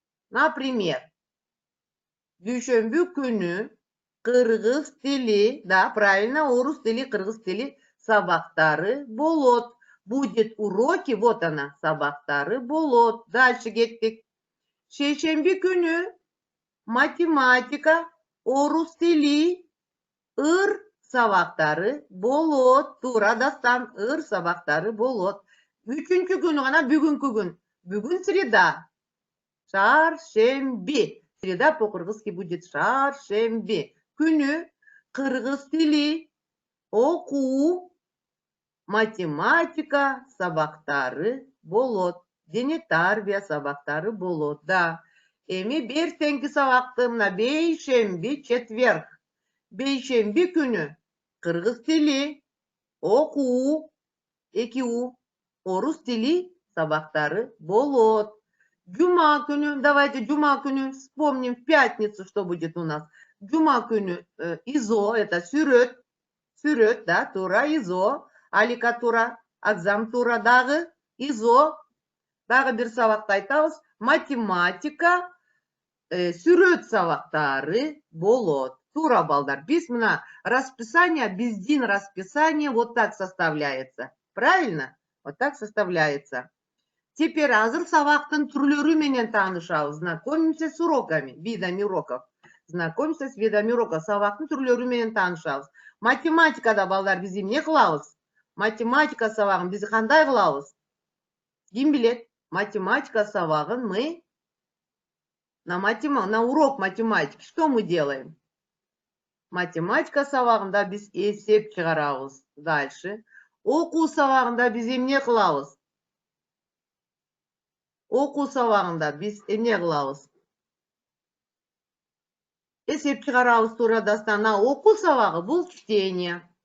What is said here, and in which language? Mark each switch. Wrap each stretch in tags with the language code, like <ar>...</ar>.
<ky>Например, дүйшөмбү күнү кыргыз тили,</ky> <ru>да, правильно,</ru> <ky>орус тили, кыргыз тили сабактары болот.</ky> <ru>Будет уроки, вот она,</ru> <ky>сабактары болот.</ky> <ru>Дальше кеттик.</ru> <ky>Шейшемби күнү математика, орус тили, ыр сабактары болот. Туура Дастан, ыр сабактары болот. Үчүнчү күнү гана бүгүнкү күн. Бүгүн среда.</ky> <ru>Шаршемби. Среда по-кыргызски будет шаршемби.</ru> <ky>Күнү кыргыз тили, окуу, математика сабактары болот. Дене тарбия сабактары болот. Да. Эми бертеңки сабакты мына бейшемби, четверг. Бейшемби күнү кыргыз тили, окуу, 2 орус тили сабактары болот. Джума күнү,</ky> <ru>давайте джума күнү вспомним в пятницу, что будет у нас.</ru> <ky>Джума күнү изо, это сүрөт, да, тура изо, алика тура, акзам тура дагы изо, дагы бир сабакты айтабыз, математика, сүрөт сабактары болот. Тура балдар. Биз мына</ky> <ru>расписание, биздин расписание вот так составляется. Правильно? Вот так составляется. Теперь</ru> <ky>азыр сабактын түрлөрү менен таанышабыз.</ky> <ru>Знакомимся с уроками, видами уроков. Знакомимся с видами уроков.</ru> <ky>Сабактын түрлөрү менен таанышабыз. Математикада балдар биз эмне кылабыз? Математика сабагын биз кандай кылабыз? Ким билет? Математика сабагын</ky> <ru>мы на урок математики что мы делаем?</ru> <ky>Математика сабагында биз эсеп чыгарабыз.</ky> <ru>Дальше.</ru> <ky>Окуу сабагында биз эмне кылабыз? Окуу сабагында биз эмне кылабыз? Эсеп чыгарабыз, туура Дастан. Окуу сабагы бул чтение.</ky>